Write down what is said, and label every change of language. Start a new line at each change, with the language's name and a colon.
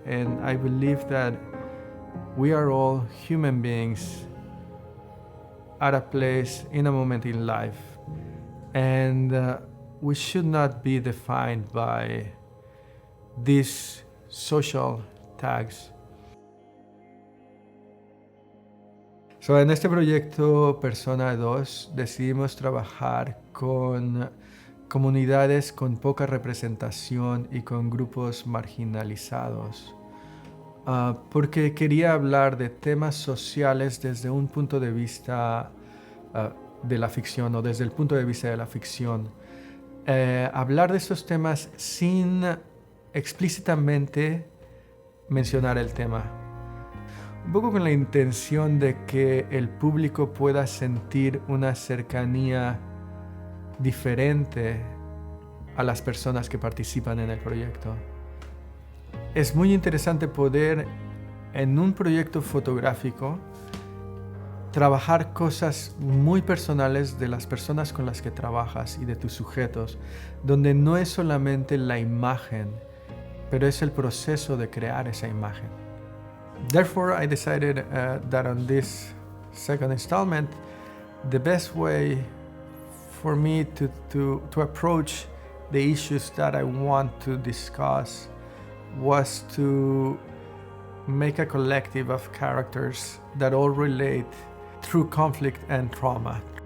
English: And I believe that we are all human beings at a place, in a moment in life, and we should not be defined by these social tags.
Spanish: So, en este proyecto Personae II decidimos trabajar con comunidades con poca representación y con grupos marginalizados, porque quería hablar de temas sociales desde un punto de vista de la ficción, o desde el punto de vista de la ficción. Hablar de estos temas sin explícitamente mencionar el tema. Un poco con la intención de que el público pueda sentir una cercanía diferente a las personas que participan en el proyecto. Es muy interesante poder, en un proyecto fotográfico, trabajar cosas muy personales de las personas con las que trabajas y de tus sujetos, donde no es solamente la imagen, pero es el proceso de crear esa imagen.
English: Therefore, I decided that on this second installment, the best way for me to approach the issues that I want to discuss was to make a collective of characters that all relate through conflict and trauma.